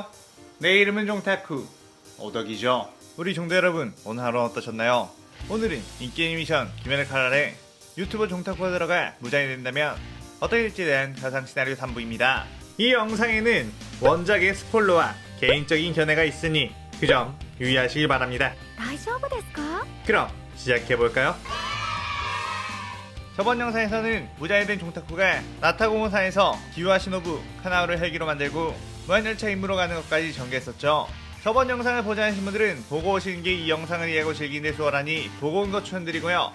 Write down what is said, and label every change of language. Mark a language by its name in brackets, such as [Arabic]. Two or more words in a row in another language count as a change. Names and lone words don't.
[Korean] 내 이름은 종타쿠 오덕이죠. 우리 종대 여러분, 오늘 하루 어떠셨나요? 오늘은 인기 애니메이션 귀멸의 칼날에 유튜버 종타쿠가 들어가 무장이 된다면 어떻게 될지에 대한 가상 시나리오 3부입니다. 이 영상에는 원작의 스포일러와 개인적인 견해가 있으니 그 점 유의하시길 바랍니다. [Japanese] 大丈夫ですか? [Korean] 그럼 시작해볼까요? 저번 영상에서는 무장이 된 종타쿠가 나타공원사에서 기우와 시노부, 카나우를 헬기로 만들고 무한열차 임무로 가는 것까지 전개했었죠. 저번 영상을 보지 않으신 분들은 보고 오시는 게 이 영상을 이해하고 즐기는 데 수월하니 보고 온 것 추천드리고요.